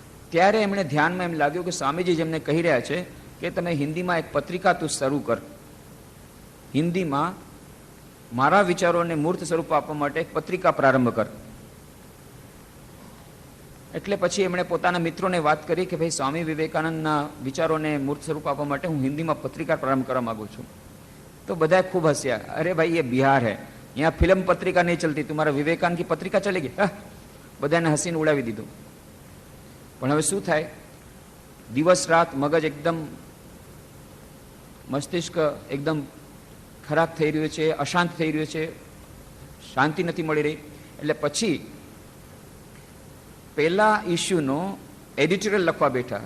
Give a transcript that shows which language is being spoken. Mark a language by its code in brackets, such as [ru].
[gu] ત્યારે એમણે ધ્યાનમાં એમ લાગ્યું કે સ્વામીજી જેમને કહી રહ્યા છે કે તમે હિન્દીમાં એક પત્રિકા તું શરૂ કર, હિન્દીમાં મારા વિચારોને મૂર્ત સ્વરૂપ આપવા માટે એક પત્રિકા પ્રારંભ કર. એટલે પછી એમણે પોતાના મિત્રોને વાત કરી કે ભાઈ સ્વામી વિવેકાનંદના વિચારોને મૂર્ત સ્વરૂપ આપવા માટે હું હિન્દીમાં પત્રિકા પ્રારંભ કરવા માગું છું. તો બધાએ ખૂબ હસ્યા. અરે ભાઈ, એ બિહાર હે, [hi] यहाँ फिल्म पत्रिका नहीं चलती, तुम्हारा विवेकानंद की पत्रिका चलेगी? [gu] બધાને હસીને ઉડાવી દીધું. પણ હવે શું થાય? દિવસ રાત મગજ એકદમ, મસ્તિષ્ક એકદમ ખરાબ થઈ રહ્યું છે, અશાંત થઈ રહ્યું છે, શાંતિ નથી મળી રહી. એટલે પછી પહેલા ઇસ્યુનો એડિટોરિયલ લખવા બેઠા.